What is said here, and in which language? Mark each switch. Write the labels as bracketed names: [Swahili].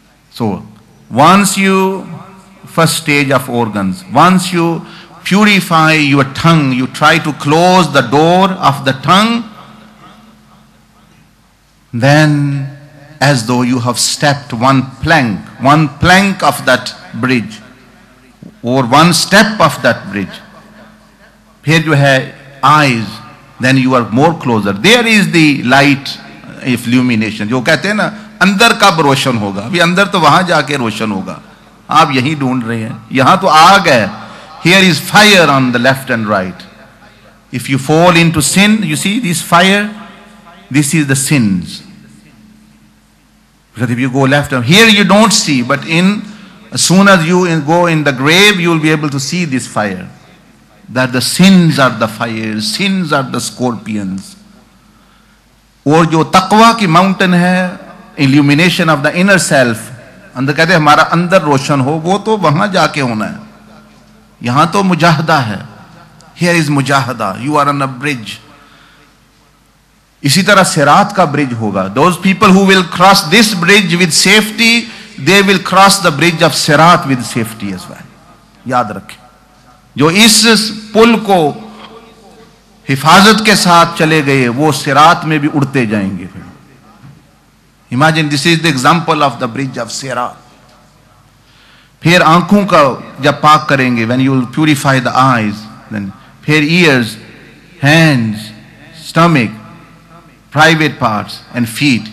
[English] So once you first stage of organs, once you purify your tongue, you try to close the door of the tongue, then as though you have stepped one plank of that bridge, or one step of that bridge. Here you have eyes, then you are more closer. There is the light illumination. [Urdu] جو کہتے ہیں نا اندر کب روشن ہوگا؟ ابھی اندر تو وہاں جا کے روشن ہوگا، آپ یہیں ڈھونڈ رہے ہیں، یہاں تو آگ ہے. [English] Here is fire on the left and right. If you fall into sin, you see this fire, this is the sins. Because if you go left and here you don't see, but as soon as you go in the grave, you will be able to see this fire. That the sins are the fires, sins are the scorpions. [Urdu] اور جو تقوی کی mountain ہے, [English] illumination of the inner self, [Urdu] اندر کہتے ہیں ہمارا اندر روشن ہو, وہ تو وہاں جا کے ہونا ہے. یہاں تو مجاہدہ ہے. [English] Here is مجاہدہ. You are on a bridge. [Urdu] اسی طرح صراط کا برج ہوگا. [English] Those people who will cross this bridge with safety, they will cross the bridge of صراط with safety as well. [Urdu] یاد رکھیں, جو اس پل کو حفاظت کے ساتھ چلے گئے وہ صراط میں بھی اڑتے جائیں گے. [English] Imagine this is the example of the bridge of صراط. [Urdu] پھر آنکھوں کا جب پاک کریں گے, [English] when you will purify the eyes, then پھر ears, hands, stomach, private parts and feet.